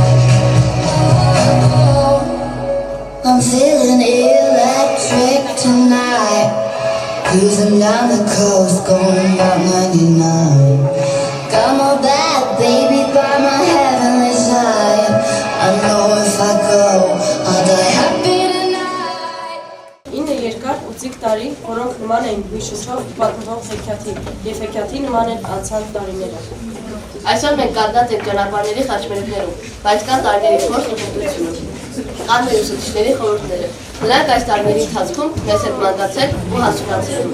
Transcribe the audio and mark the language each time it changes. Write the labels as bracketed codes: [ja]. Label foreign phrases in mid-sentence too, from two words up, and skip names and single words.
[en] Oh, I'm feeling electric tonight. Cruising down the coast, going about 99. Got my bad baby by my heavenly side. I know if I go, I'll die happy tonight. [hy] 9 երկար ու ծիկ տարի, որոնք նման էին հույշուչով պատմվող հեքիաթի և հեքիաթի նման են անցած տարիները։ Այսօր մենք կանգնած ենք ճանապարհների խաչմերուկներում, բայց կան տարիների փորձ ու հմտությունը։ Կան մեր ուսուցիչների խորհուրդները։ Նրանք այս տարիների ընթացքում մեզ հետ մանկացել ու հասունացել են։